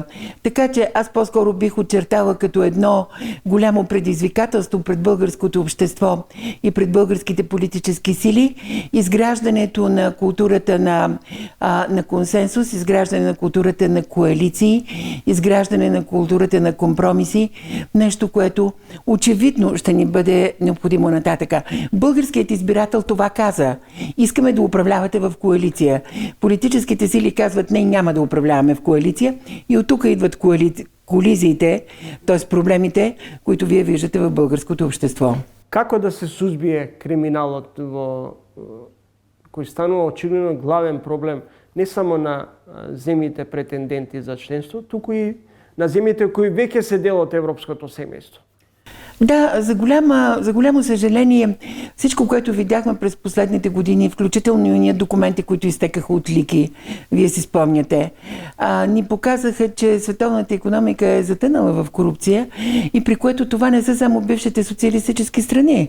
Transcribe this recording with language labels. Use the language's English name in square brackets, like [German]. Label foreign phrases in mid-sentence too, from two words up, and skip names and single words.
[Bulgarian] Така че аз по-скоро бих очертала като едно голямо предизвикателство пред българското общество и пред българските политически сили изграждането на културата на консенсус, изграждане на културата на коалиции, изграждане на културата на компромиси, нещо, което очевидно ще ни бъде необходимо нататъка. Българският избирател това каза. Искаме да управлявате в коалиция. Политическите сили казват, не, няма да управляваме в коалиция и от тук идват колизиите, т.е. проблемите, които вие виждате в българското общество. [Macedonian] Како да се сузбие криминалот кој станува очигледно главен проблем не само на земјите претенденти за членство, туку и на земјите кои веќе се дел од европското семејство? [Bulgarian] Да, за голямо съжаление, всичко, което видяхме през последните години, включително и ние документи, които изтекаха от Лики, вие си спомняте, ни показаха, че световната икономика е затънала в корупция и при което това не са само бившите социалистически страни.